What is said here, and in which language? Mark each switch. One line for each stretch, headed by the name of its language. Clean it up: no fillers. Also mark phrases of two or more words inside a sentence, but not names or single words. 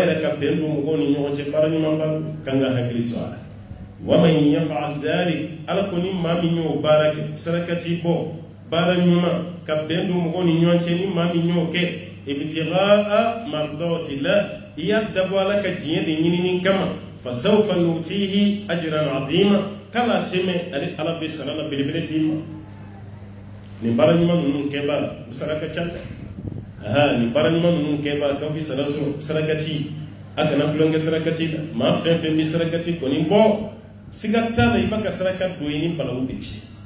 Bambara: yɛrɛ ka bɛn don mɔgɔw ni ɲɔgɔn cɛ baara ɲuman ba kan ka hakili to a la
Arabic: ومن يفعل ذلك
Bambara: ala ko ni maa min y'o baara kɛ sarakati bɔ baara ɲuman ka bɛn don mɔgɔw ni ɲɔgɔn cɛ ni maa min y'o kɛ
Arabic: ابتغاء مرضاة
Bambara: la i y'a dabɔ ala ka diɲɛ de ɲinini kama
Arabic: فسوف نؤتيه أجرا عظيما
Bambara: kala tɛmɛ ale ala bɛ sara la belebele d'i ma nin baara ɲuman ninnu kɛba saraka ca nin baara ɲuman ninnu kɛba k'aw bɛ sara sɔrɔ sarakati a kana tulonkɛ sarakati la maa fɛn fɛn bɛ sarakati kɔni bɔ siga t'a la i b'a ka saraka don i ni balawu de ci